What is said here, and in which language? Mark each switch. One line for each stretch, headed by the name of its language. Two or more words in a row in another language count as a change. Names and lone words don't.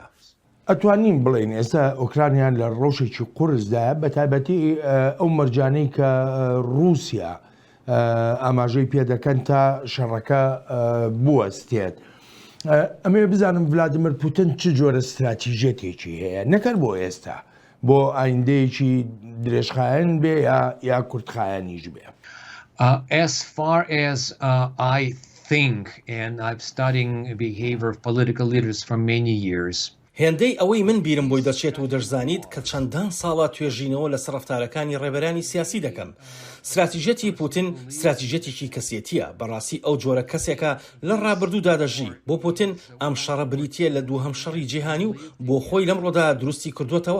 Central Kurdish: ئەتوانین بڵێن ئێستا ئۆکرانیان لە ڕۆژێکی قورسدایە بە تایبەتی ئەو مەرجانەی کە رووسیا ئاماژەی پێدەکەن تا شەڕەکە بوەستێت. ئەمێ بزانم ڤلادیمیر پوتین چ جۆرە استراتیژێتێکی هەیە نەکەر بۆ ئێستا بۆ ئایندەیەکی درێژخایەن بێ یا کورتخایەنیش بێ.
English: As far as I think, and I've studying behavior of political leaders for many years.
Central Kurdish: هێندەی ئەوەی من بیرم بۆی دەچێت و دەشزانیت کە چەندان ساڵە توێژینەوە لە سەرەفتارەکانی ڕێبەرانی سیاسی دەکەم. استراتیژەتی پوتین استراتیژەتێکی کەسێتیە. بەڕاستی ئەو جۆرە کەسێکە لە ڕابردوودا دەژی. بۆ پوتین ئەم شەڕە بریتیە لە دووهەم شەڕی جیهانی و بۆ خۆی لەمڕۆدا دروستی کردوتەوە.